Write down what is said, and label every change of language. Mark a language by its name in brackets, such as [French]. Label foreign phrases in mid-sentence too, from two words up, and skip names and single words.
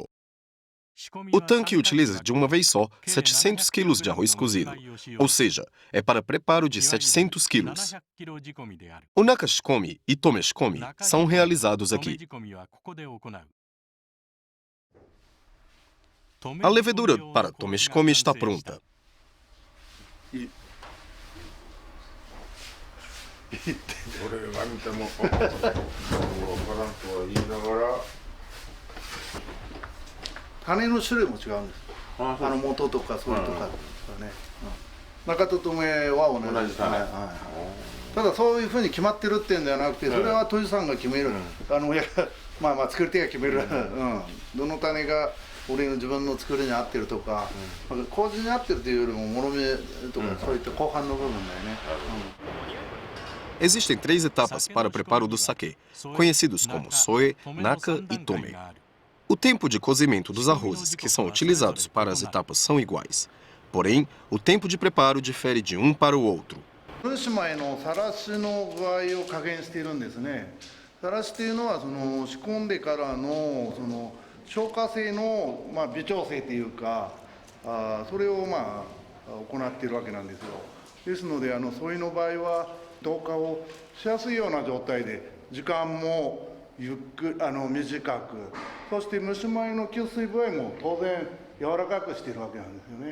[Portuguese] O tanque utiliza de uma vez só 700 kg de arroz cozido, ou seja, é para preparo de 700 kg. O nakashikomi e tomeshikomi são realizados aqui. A levedura para tomeshikomi está pronta. [Japanese] 俺が見ても分からんとは言いながら種の種類も違うんです。元とかそれとかね。中と留めは同じです。ただそういうふうに決まってるっていうんじゃなくて、それは杜氏さんが決める。まあ作り手が決める。どの種が俺の自分の作りに合ってるとか、麹に合ってるというよりももろみとかそういった後半の部分だよね。 [Portuguese] Existem 3 etapas para o preparo do saquê, conhecidos como soe, naka e tome. O tempo de cozimento dos arrozes que são utilizados para as etapas são iguais. Porém, o tempo de preparo difere de um para o outro. [Japanese] 蒸し米のさらしの具合を加減しているんですね。さらしというのは仕込んでからの消化性の微調整というか、それを行っているわけなんですよ。ですのでソイの場合は同化をしやすいような状態で時間も短く、そして蒸し米の吸水具合も当然柔らかくしているわけなんですよね。